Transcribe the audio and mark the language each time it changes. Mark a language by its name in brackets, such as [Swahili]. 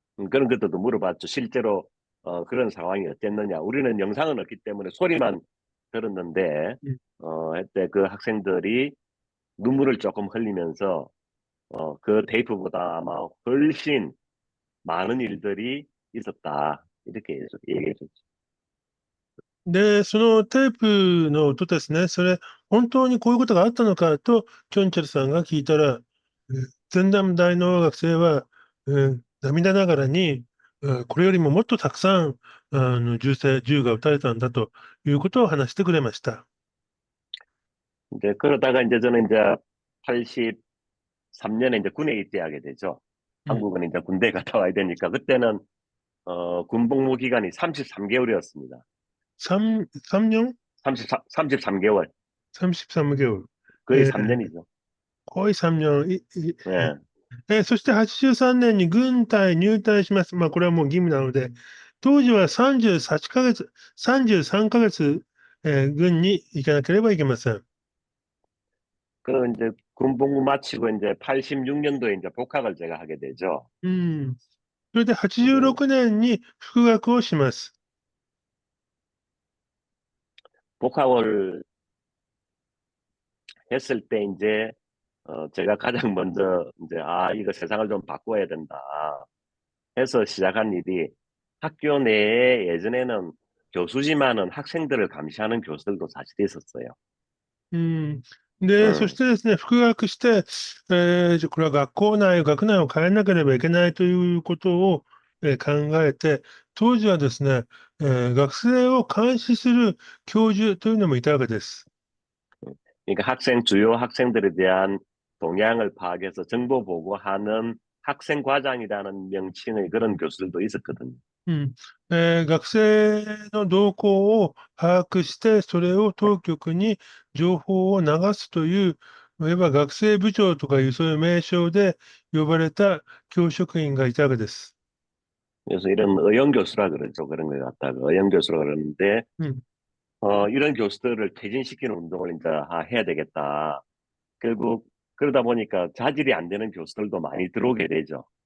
[Korean] 그런 것들도 물어봤죠. 실제로 그런 상황이 어땠느냐. 우리는 영상은 없기 때문에 소리만 들었는데 그때 그 학생들이 눈물을 조금 흘리면서 그 테이프보다 아마 훨씬 많은 일들이 있었다. 이렇게 얘기해 줬죠. [Japanese] で、そのテープの音ですね、それ、本当にこういうことがあったのかと、キョンチェルさんが聞いたら、前段大の学生は、涙ながらに、これよりももっとたくさん、銃が撃たれたんだということを話してくれました。 [Korean] 이제 그러다가 이제 저는 이제 83년에 이제 군에 입대하게 되죠. [Japanese] うん。 [Korean] 한국은 이제 군대 갔다 와야 되니까 그때는 군복무 기간이 33개월이었습니다. [Japanese] 3年 [Korean] 33개월. 33개월。 거의 3년이죠. 거의 3年。 예. [Japanese] そして83年に軍隊入隊します。まあ、これはもう義務なので、当時は38ヶ月、33ヶ月、軍に行かなければいけません。 [Korean] 그 이제 군복무 마치고 이제 86년도에 이제 복학을 제가 하게 되죠. [Japanese] うん。それで86 [Korean] 이제 [Japanese] 年に復学をします。 [Korean] 복학을 했을 때 이제 제가 가장 먼저 이제 아, 이거 세상을 좀 바꿔야 된다 해서 시작한 일이 학교 내에 예전에는 교수지만은 학생들을 감시하는 교수들도 사실 있었어요. [Japanese] うん。で、そし [Korean] 음. [Japanese] てですね、復学して、これは学校内、学内を変えなければいけないということを、考えて、当時はですね、学生を監視する教授というのもいたわけです。 [Korean] 그러니까 주요 학생들에 대한 동향을 파악해서 정보 보고하는 학생과장이라는 명칭의 그런 교수들도 있었거든요. [Japanese] うん。学生の動向を把握して、それを当局に情報を流すという、いわば学生部長とかいうそういう名称で呼ばれた教職員がいたわけです。 [Korean] 그래서 이런 의영교수라 그러죠. 그런 걸 갖다가 의영교수라 그러는데 [Japanese] うん。 [Korean] 이런 교수들을 퇴진시키는 운동을 이제 해야 되겠다. 결국 그러다 보니까 자질이 안 되는 교수들도 많이 들어오게 되죠.